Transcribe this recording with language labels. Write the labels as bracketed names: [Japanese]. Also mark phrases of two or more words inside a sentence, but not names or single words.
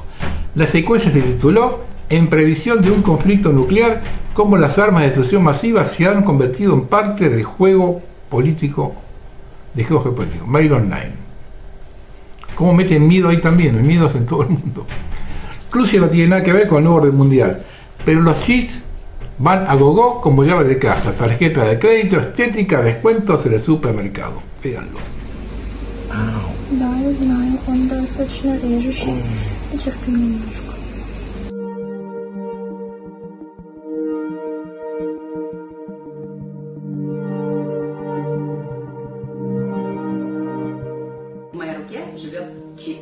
[Spanish] La secuencia se tituló En previsión de un conflicto nuclear, cómo las armas de destrucción masiva se han convertido en parte del juego político, de geopolítico. Mail Online. Cómo meten miedo ahí también, el miedo es en todo el mundo. Rusia no tiene nada que ver con el nuevo orden mundial, pero los chips van a gogo como llave de casa, tarjeta de crédito, estética, descuentos en el supermercado. Véanlo. [Russian] Да, я знаю, он достаточно режущий. Потерпи немножко. В моей руке живет чип.